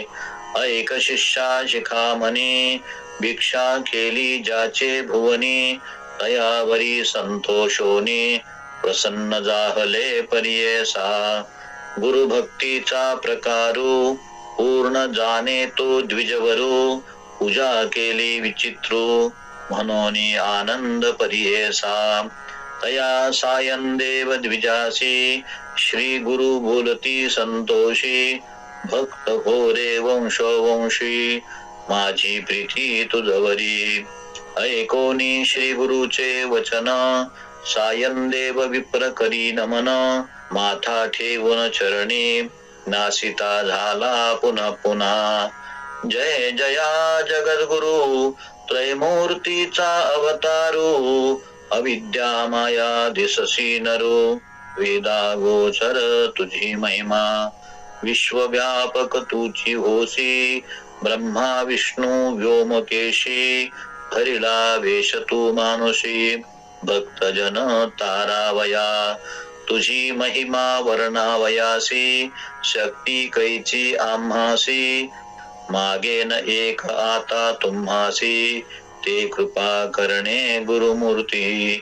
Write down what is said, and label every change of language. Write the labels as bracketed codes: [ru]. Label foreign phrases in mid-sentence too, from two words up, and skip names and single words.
[mr] ऐक शिष्या शिखामणी भिक्षा केली ज्याचे भुवनी तयावरी संतोषोनी प्रसन्न जाहले परियेसा. गुरुभक्तीचा प्रकारू पूर्ण जाणे तो द्विजवरू पूजा केली विचित्रू म्हणून आनंद परियेसा. तया सायं देव द्विजासी श्री गुरु बोलती संतोषी भक्त हो रे वंशोवंशी माझी प्रीती तुझवरी. ऐकोनी श्री गुरुचे वचन सायं देव विप्र करी नमन माथा ठेवून चरणी नासिता झाला पुन्हा पुन्हा. जय जया जगद्गुरु त्रयमूर्तीचा अवतारू अविद्या माया दिससी नरू वेदा गोचर तुझी महिमा. विश्वव्यापक तुझी होसी ब्रह्मा विष्णू व्योमकेशी हरिला वेश तू मानुषी भक्तजन तारावया. तुझी महिमा वर्णावयासी शक्ती कैची आम्हासी मागे न एक आता तुम्हासी ते कृपा करणे गुरुमूर्ती.